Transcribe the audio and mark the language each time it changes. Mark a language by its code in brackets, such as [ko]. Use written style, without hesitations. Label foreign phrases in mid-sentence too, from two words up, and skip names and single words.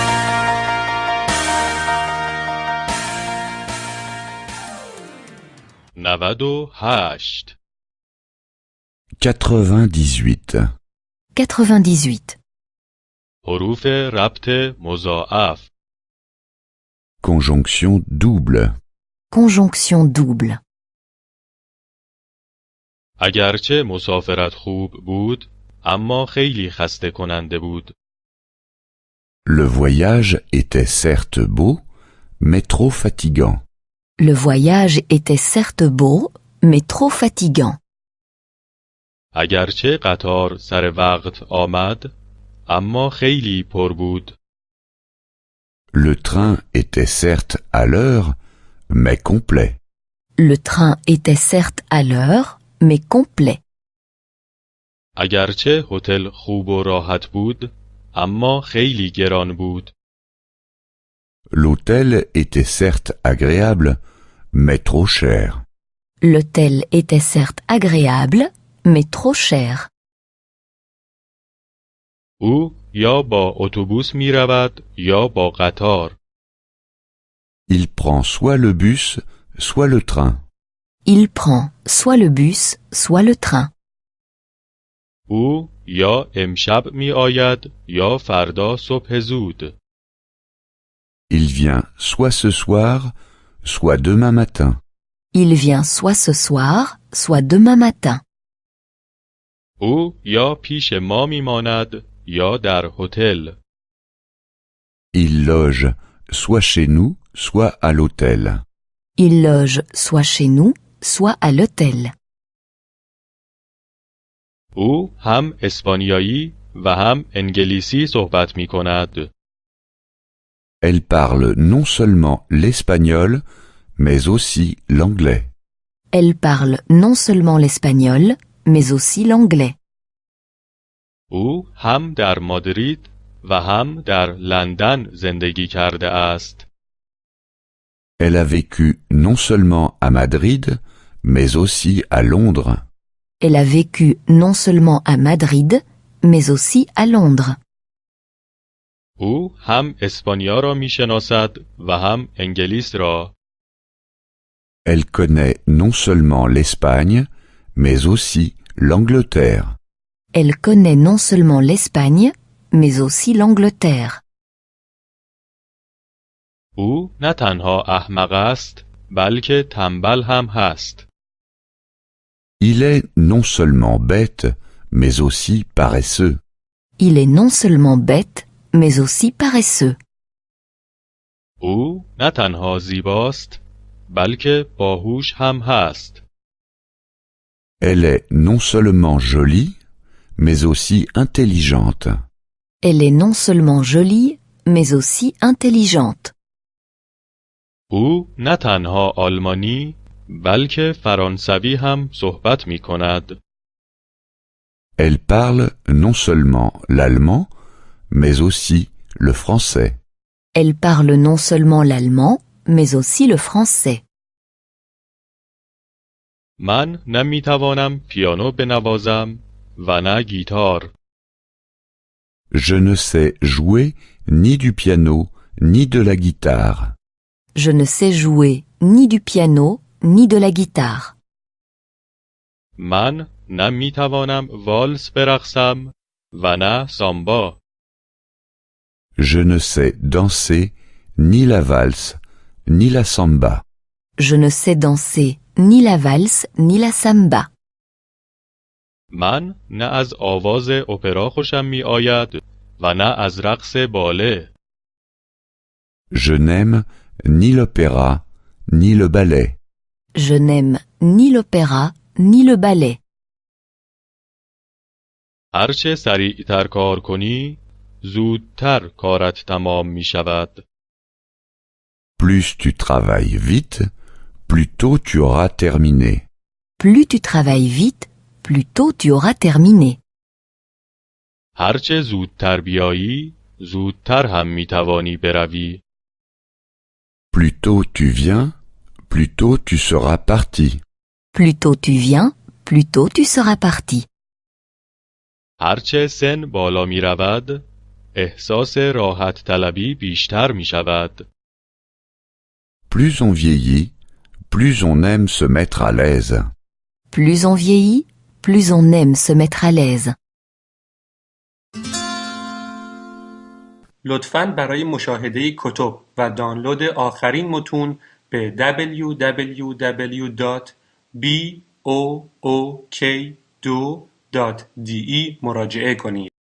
[fa] 98 98. 98. حروف ربط مضاعف [fr] Conjonction double. Conjonction double. [fa] اگرچه مسافرت خوب بود اما خیلی خسته کننده بود. [fr] Le voyage était certes beau, mais trop fatigant. Le voyage était certes beau, mais trop fatigant. [fa] اگرچه قطار سر وقت آمد اما خیلی پر بود. [fr] Le train était certes à l'heure, mais complet. Le train était certes à l'heure, mais complet. [fa] اگرچه هتل خوب و راحت بود اما خیلی گران بود. [fr] L'hôtel était certes agréable, mais trop cher. L'hôtel était certes agréable, mais trop cher. [fa] او یا با اتوبوس می رود یا با قطار. [fr] Il prend soit le bus, soit le train. Il prend soit le bus, soit le train. [fa] او یا امشب می آید یا فردا صبح زود. [fr] Il vient soit ce soir, soit demain matin. Il vient soit ce soir, soit demain matin. [fa] او یا پیش ما می ماند یا در هتل. [fr] Il loge soit chez nous, soit à l'hôtel. Il loge soit chez nous, soit à l'hôtel. [fa] او هم اسپانیایی و هم انگلیسی صحبت می کند. [fr] Elle parle non seulement l'espagnol, mais aussi l'anglais. Elle parle non seulement l'espagnol, mais aussi l'anglais. [fa] او هم در مادرید و هم در لندن زندگی کرده است. [fr] Elle a vécu non seulement à Madrid, mais aussi à Londres. Elle a vécu non seulement à Madrid, mais aussi à Londres. [fa] او هم اسپانیا را می شناسد و هم انگلیس را. [fr] Elle connaît non seulement l'Espagne, mais aussi l'Angleterre. Elle connaît non seulement l'Espagne, mais aussi l'Angleterre. [fa] او نه تنها احمق است بلکه تنبل هم هست. [fr] Il est non seulement bête, mais aussi paresseux. Il est non seulement bête, mais aussi paresseux. [fa] او نه تنها زیباست بلکه باهوش هم هست. [fr] Elle est non seulement jolie, mais aussi intelligente. Elle est non seulement jolie, mais aussi intelligente. [fa] او نه تنها آلمانی بلکه فرانسوی هم صحبت می کند. [fr] Elle parle non seulement l'allemand, mais aussi le français. Elle parle non seulement l'allemand, mais aussi le français. [fa] من نه می توانم پیانو بنوازم و نه گیتار. [fr] Je ne sais jouer ni du piano, ni de la guitare. Je ne sais jouer ni du piano, ni de la guitare. [fa] من نه می توانم والس برقصم و نه سامبا. [fr] Je ne sais danser ni la valse, ni la samba. Je ne sais danser ni la valse, ni la samba. [fa] من نه از آواز اپرا خوشم می آید و نه از رقص باله. [fr] Je n'aime ni l'opéra, ni le ballet. Je n'aime ni l'opéra, ni le ballet. [fa] هرچه سریعتر کار کنی زودتر کارت تمام می شود. [fr] Plus tu travailles vite, plus tôt tu auras terminé. Plus tu travailles vite, plus tôt tu auras terminé. [fa] هرچه زودتر بیایی زودتر هم می توانی بروی. [fr] Plus tôt tu viens, plus tôt tu seras parti. Plus tôt tu viens, plus tôt tu seras parti. [fa] هرچه سن بالا می رود احساس راحت طلبی بیشتر می شود. [fr] Plus on vieillit, plus on aime se mettre à l'aise. Plus on vieillit, plus on aime se mettre à l'aise. [fa] لطفاً برای مشاهده کتب و دانلود آخرین متون به www.book2.de مراجعه کنید.